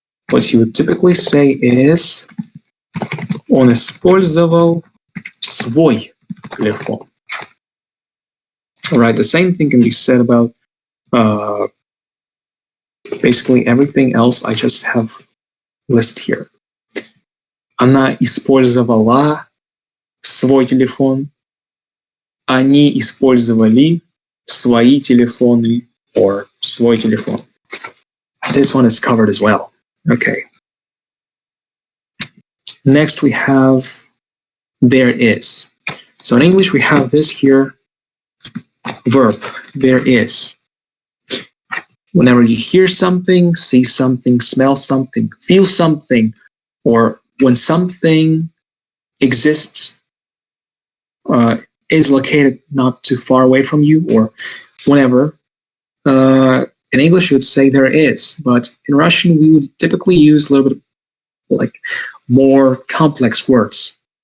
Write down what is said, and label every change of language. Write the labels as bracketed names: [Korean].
[English] What you would typically say is [Russian] он использовал свой телефон. [English] All right, the same thing can be said about basically everything else I just have listed here. [Russian] Она использовала свой телефон. Они использовали свои телефоны [English] or [Russian] свой телефон. [English] This one is covered as well. Okay. Next we have there is. So in English we have this here verb, there is. Whenever you hear something, see something, smell something, feel something, or when something exists, is located not too far away from you, or whenever, in English you would say there is, but in Russian we would typically use a little bit like more complex words.